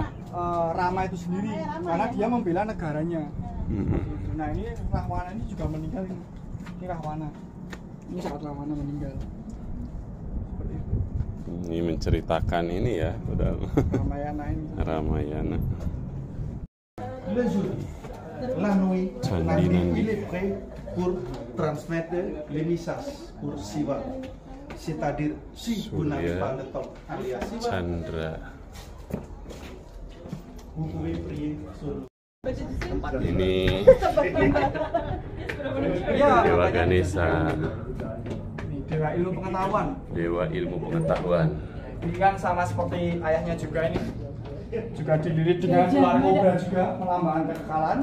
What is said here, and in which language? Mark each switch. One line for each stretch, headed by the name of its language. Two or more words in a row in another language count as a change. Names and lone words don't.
Indonesian: Rama itu sendiri karena dia membela negaranya. Mm-mm. Nah, ini Rahwana ini juga meninggal ini. Ini Rahwana. Ini saat Rahwana meninggal. Seperti itu. Ini menceritakan ini ya, udah Ramayana ini. Ramayana.
French: Le jour, la nuit, Candi la nuit, Nandi. il est prêt pour transmettre les messages pour Siva. C'est-à-dire, si vous n'avez Surya. pas le temps alias Siva, Chandra. vous pouvez prier sur
Indonesian: Ini Iya, Dewa makanya Ganesha, ini Dewa ilmu pengetahuan. Dewa ilmu pengetahuan. Ini kan sama seperti ayahnya juga ini. Juga dililit dengan ular kobra juga, melambangkan kekekalan.